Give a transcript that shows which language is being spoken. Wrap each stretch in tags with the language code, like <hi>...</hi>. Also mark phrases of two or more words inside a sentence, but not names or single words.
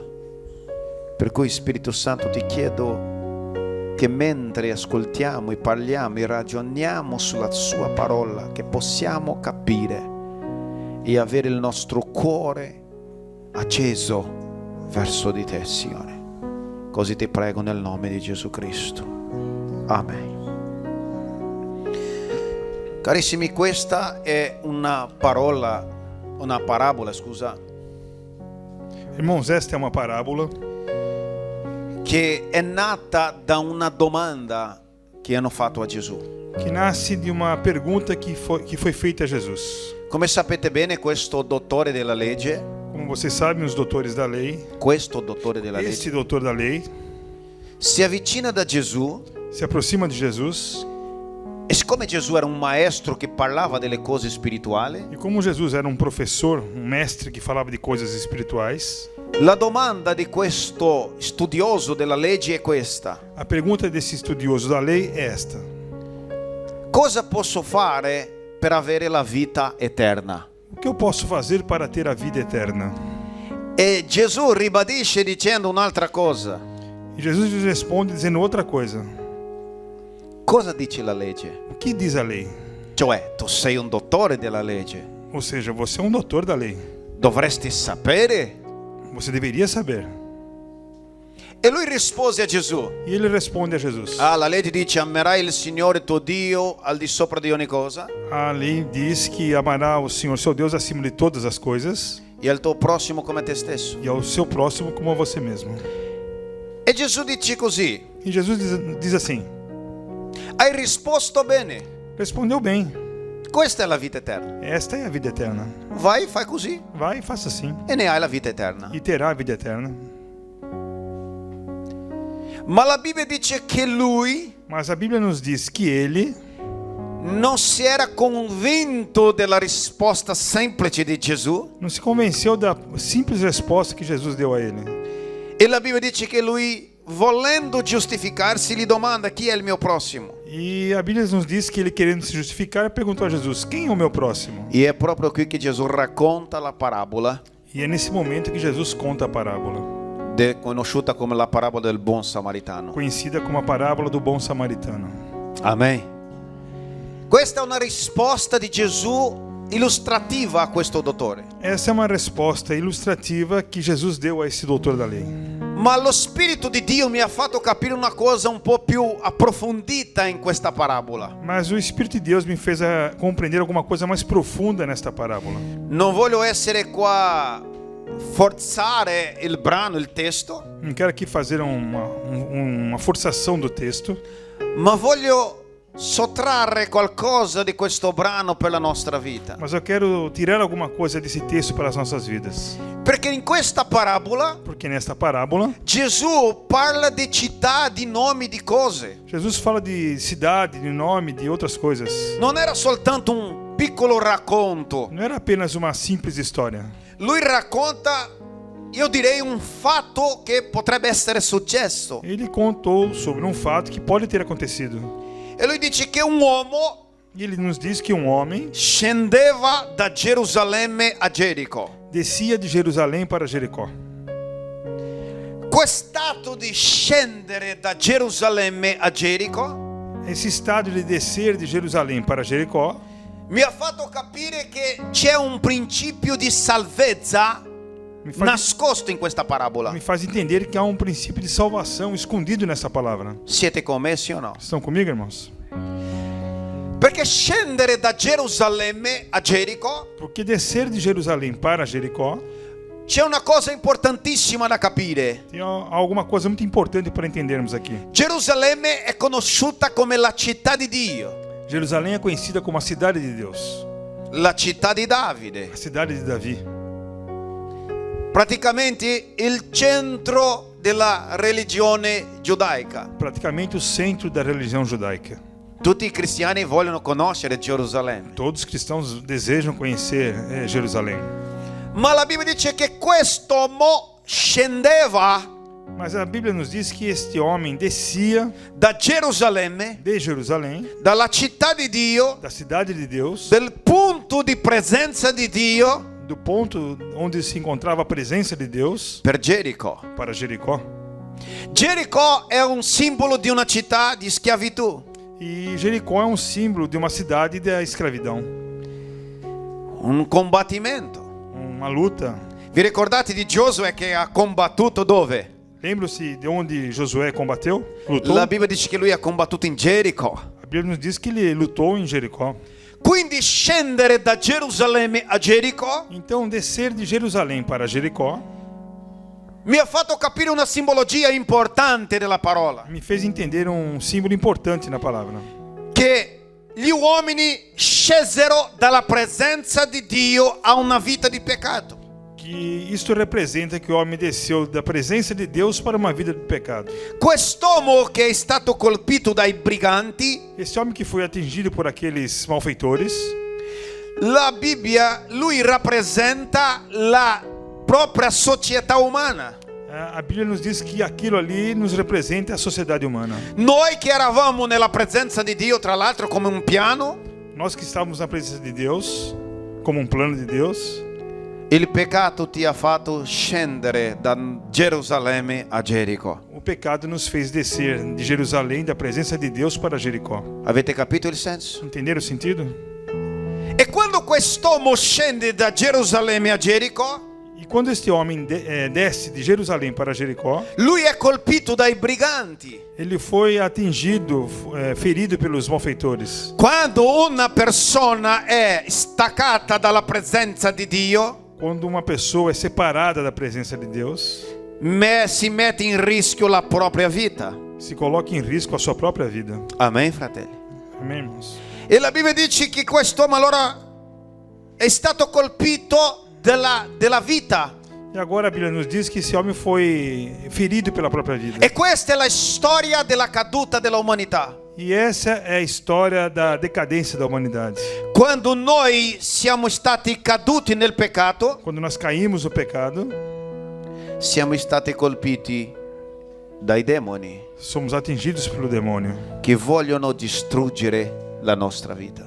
<it>Per cui, Spirito Santo, ti chiedo che mentre ascoltiamo e parliamo e ragioniamo sulla sua parola, che possiamo capire e avere il nostro cuore acceso verso di te, Signore. Così ti prego nel nome di Gesù Cristo. Amen. Carissimi, questa è una parabola,</it> <pt>Irmãos, esta é uma parábola</pt> <it>che è nata da una domanda che hanno fatto a Gesù.</it> <pt>que nasce de uma pergunta que foi feita a Jesus.</pt> <it>Come sapete bene, questo dottore della legge,</it> <pt>Como vocês sabem, os doutores da lei,</pt> <it>questo dottore della</it> <pt>este</pt> <it>legge,</it> <pt>doutor da lei,</pt> <it>si avvicina da Gesù.</it> <pt>se aproxima de Jesus.</pt> <it>E siccome Gesù era un maestro che parlava delle cose spirituali,</it> <pt>E como Jesus era um professor, um mestre que falava de coisas espirituais,</pt> <it>la domanda di questo studioso della legge è questa:</it> <pt>a pergunta desse estudioso da lei é esta:</pt> <it>cosa posso fare per avere la vita eterna?</it> <pt>O que eu posso fazer para ter a vida eterna?</pt> <it>E Gesù ribadisce dicendo un'altra cosa.</it> <pt>E Jesus lhes responde dizendo outra coisa.</pt> <it>Cosa dice la legge?</it> <pt>O que diz a lei?</pt> <it>Cioè, tu sei un dottore della legge,</it> <pt>Ou seja, você é um doutor da lei.</pt> <it>dovresti sapere.</it> <pt>Você deveria saber.</pt> <it>E lui rispose a Gesù:</it> <pt>E ele responde a Jesus.</pt> <it>la legge dice: amerai il Signore tuo Dio al di sopra di ogni cosa.</it> <pt>A lei diz que amará o Senhor seu Deus acima de todas as coisas.</pt> <it>e al tuo prossimo come te stesso.</it> <pt>e ao seu próximo como a você mesmo.</pt> <it>E Gesù dice così:</it> <pt>E Jesus diz assim:</pt> <it>hai risposto bene,</it> <pt>respondeu bem,</pt> <it>questa è la vita eterna.</it> <pt>esta é a vida eterna.</pt> <it>Vai, fai così</it> <pt>Vai e faça assim,</pt> <it>e ne hai la vita eterna.</it> <pt>e terá a vida eterna.</pt> <it>Ma la Bibbia dice che lui</it> <pt>Mas a Bíblia nos diz que ele</pt> <it>non si era convinto della risposta semplice di Gesù,</it> <pt>não se convenceu da simples resposta que Jesus deu a ele.</pt> <it>e la Bibbia dice che lui, volendo giustificarsi, gli domanda: chi è il mio prossimo?</it> <pt>E a Bíblia nos diz que ele, querendo se justificar, perguntou a Jesus: quem é o meu próximo?</pt> <it>E è proprio qui che Gesù racconta la parabola,</it> <pt>E é nesse momento que Jesus conta a parábola,</pt> <it>conosciuta come la parabola del buon samaritano.</it> <pt>conhecida como a parábola do bom samaritano.</pt> <it>Amen. Questa è una risposta di Gesù illustrativa a questo dottore.</it> <pt>Essa é uma resposta ilustrativa que Jesus deu a esse doutor da lei.</pt> <it>Ma lo Spirito di Dio mi ha fatto capire una cosa un po' più approfondita in questa parabola.</it> <pt>Mas o Espírito de Deus me fez compreender alguma coisa mais profunda nesta parábola.</pt> <it>Non voglio essere qua forzare il brano, il testo,</it> <pt>Não quero aqui fazer uma forçação do texto,</pt> <it>ma voglio sottrarre qualcosa di questo brano per la nostra vita.</it> <pt>mas eu quero tirar alguma coisa desse texto para as nossas vidas.</pt> <it>Perché in questa parabola</it> <pt>Porque nesta parábola,</pt> <it>Gesù parla di città, di nomi, di cose.</it> <pt>Jesus fala de cidade, de nome, de outras coisas.</pt> <it>Non era soltanto un piccolo racconto.</it> <pt>Não era apenas uma simples história.</pt> <it>Lui racconta, io direi, un fatto che potrebbe essere successo.</it> <pt>Ele contou sobre um fato que pode ter acontecido.</pt> <it>E lui dice che un uomo</it> <pt>E ele nos diz que um homem</pt> <it>scendeva da Gerusalemme a Gerico.</it> <pt>descia de Jerusalém para Jericó.</pt> <it>Quest'atto di scendere da Gerusalemme a Gerico</it> <pt>Esse estado de descer de Jerusalém para Jericó</pt> <it>mi ha fatto capire che c'è un principio di salvezza</it> <pt>me faz,</pt> <it>nascosto in questa parabola.</it> <pt>me faz entender que há um princípio de salvação escondido nessa palavra.</pt> <it>Siete conmessi o no?</it> <pt>Estão comigo, irmãos?</pt> <it>Perché scendere da Gerusalemme a Gerico</it> <pt>Porque descer de Jerusalém para Jericó</pt> <it>c'è una cosa importantissima da capire.</it> <pt>tem alguma coisa muito importante para entendermos aqui.</pt> <it>Gerusalemme è conosciuta come la città di Dio,</it> <pt>Jerusalém é conhecida como a cidade de Deus,</pt> <it>la città di Davide,</it> <pt>a cidade de Davi.</pt> <it>praticamente il centro della religione giudaica.</it> <pt>Praticamente o centro da religião judaica.</pt> <it>Tutti i cristiani vogliono conoscere Gerusalemme,</it> <pt>Todos os cristãos desejam conhecer Jerusalém.</pt> <it>ma la Bibbia dice che quest'uomo scendeva</it> <pt>Mas a Bíblia nos diz que este homem descia</pt> <it>da Gerusalemme,</it> <pt>de Jerusalém,</pt> <it>dalla città di Dio,</it> <pt>da cidade de Deus,</pt> <it>del punto di presenza di Dio,</it> <pt>do ponto onde se encontrava a presença de Deus,</pt> <it>per Gerico.</it> <pt>para Jericó.</pt> <it>Gerico è un simbolo di una città di schiavitù,</it> <pt>E Jericó é um símbolo de uma cidade da escravidão,</pt> <it>un combattimento.</it> <pt>uma luta.</pt> <it>Vi ricordate di Giosuè che ha combattuto dove?</it> <pt>Lembram-se de onde Josué combateu? Lutou?</pt> <it>La Bibbia dice che lui ha combattuto in Gerico.</it> <pt>A Bíblia nos diz que ele lutou em Jericó.</pt> <it>Quindi scendere da Gerusalemme a Gerico</it> <pt>Então, descer de Jerusalém para Jericó</pt> <it>mi ha fatto capire una simbologia importante della parola,</it> <pt>me fez entender um símbolo importante na palavra.</pt> <it>che gli uomini scesero dalla presenza di Dio a una vita di peccato.</it> <pt>Que isto representa que o homem desceu da presença de Deus para uma vida de pecado.</pt> <it>Quest'uomo che è stato colpito dai briganti,</it> <pt>Esse homem que foi atingido por aqueles malfeitores,</pt> <it>la Bibbia, lui rappresenta la propria società umana.</it> <pt>a Bíblia nos diz que aquilo ali nos representa a sociedade humana.</pt> <it>Noi che eravamo nella presenza di Dio, tra l'altro come un piano,</it> <pt>Nós que estávamos na presença de Deus, como um plano de Deus,</pt> <it>il peccato ti ha fatto scendere da Gerusalemme a Gerico.</it> <pt>o pecado nos fez descer de Jerusalém, da presença de Deus, para Jericó.</pt> <it>Avete capito il senso?</it> <pt>Entenderam o sentido?</pt> <it>E quando quest'uomo scende da Gerusalemme a Gerico,</it> <pt>E quando este homem desce de Jerusalém para Jericó,</pt> <it>lui è colpito dai briganti.</it> <pt>ele foi atingido, ferido pelos malfeitores.</pt> <it>Quando una persona è staccata dalla presenza di Dio,</it> <pt>Quando uma pessoa é separada da presença de Deus,</pt> <it>si mette in rischio la propria vita.</it> <pt>se coloca em risco a sua própria vida.</pt> <it>Amen, fratelli.</it> <pt>Amém, irmãos?</pt> <it>E la Bibbia dice che quest'uomo allora è stato colpito della vita.</it> <pt>E agora a Bíblia nos diz que esse homem foi ferido pela própria vida.</pt> <it>E questa è la storia della caduta della umanità.</it> <pt>E essa é a história da decadência da humanidade.</pt> <it>Quando noi siamo stati caduti nel peccato,</it> <pt>Quando nós caímos no pecado,</pt> <it>siamo stati colpiti dai demoni</it> <pt>somos atingidos pelo demônio,</pt> <it>che vogliono distruggere la nostra vita.</it>